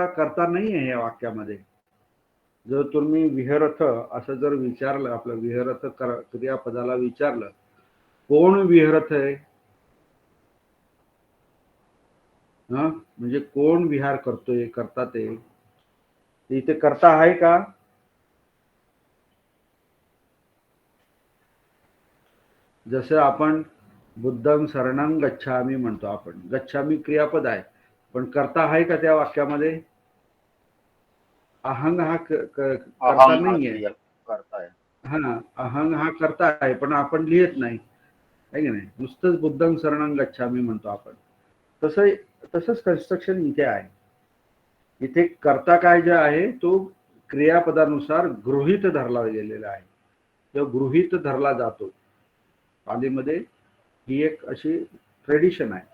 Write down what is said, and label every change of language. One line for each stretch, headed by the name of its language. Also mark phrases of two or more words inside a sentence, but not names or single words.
Marathi: कर्ता नाही आहे या वाक्यामध्ये. जर तुम्ही विहरथ असं जर विचारलं, आपलं विहरथ क्रियापदाला विचारलं कोण विहरथ आहे, म्हणजे कोण विहार करतोय, करता ते इथे करता आहे का? जसं आपण
Pali: बुद्धं शरणं गच्छामी
Marathi: म्हणतो, आपण गच्छामी क्रियापद आहे, पण करता आहे का त्या वाक्यामध्ये? अहंग हा करता अहम हा नाहीये.
Hindi: क्रिया करता है.
Marathi: हा, अहंग हा करता आहे, पण आपण लिहित नाही, आहे की नाही? नुसतंच
Pali: बुद्धं शरणं गच्छामी
Marathi: म्हणतो आपण. तसंच कन्स्ट्रक्शन इथे आहे. इथे करता काय जे आहे तो क्रियापदानुसार गृहीत धरला गेलेला आहे, तो गृहीत धरला जातो. पालीमध्ये ही एक अशी ट्रेडिशन आहे.